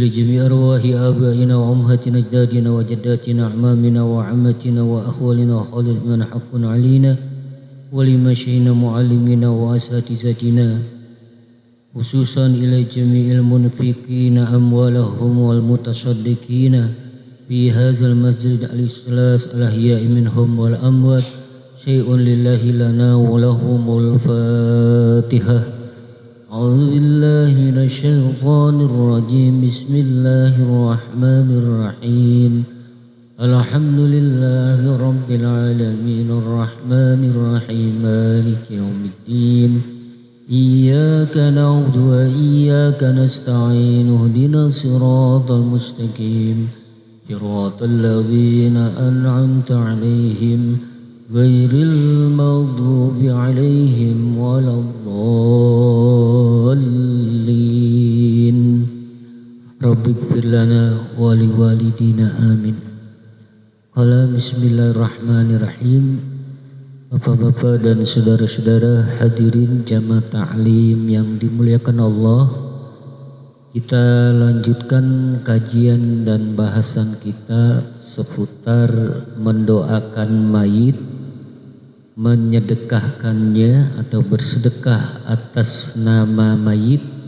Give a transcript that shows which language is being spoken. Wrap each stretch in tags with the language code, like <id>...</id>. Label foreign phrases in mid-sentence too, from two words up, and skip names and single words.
<ar>جميع أرواح آبائنا وأمهاتنا وأجدادنا وجداتنا وأعمامنا وعماتنا وأخوالنا وخالاتنا ومن له حق علينا ولمشايخنا ومعلمينا وأساتذتنا خصوصا إلى جميع المنفقين أموالهم والمتصدقين في هذا المسجد الإخلاص الأحياء منهم والأموات شيء لله لنا ولهم الفاتحة. أعوذ بالله من الشيطان الرجيم. بسم الله الرحمن الرحيم الحمد لله رب العالمين الرحمن الرحيم مالك يوم الدين. إياك نعبد وإياك نستعين اهدنا الصراط المستقيم صراط الذين أنعمت عليهم غير المغضوب عليهم ولا الضالين. رب اغفر لنا ولوالدينا آمين. قال بسم الله الرحمن الرحيم.</ar> <id>Bapak-bapak dan saudara-saudara hadirin jamaah ta'lim yang dimuliakan Allah, kita lanjutkan kajian dan bahasan kita seputar mendoakan mayit, menyedekahkannya atau bersedekah atas nama mayit.</id>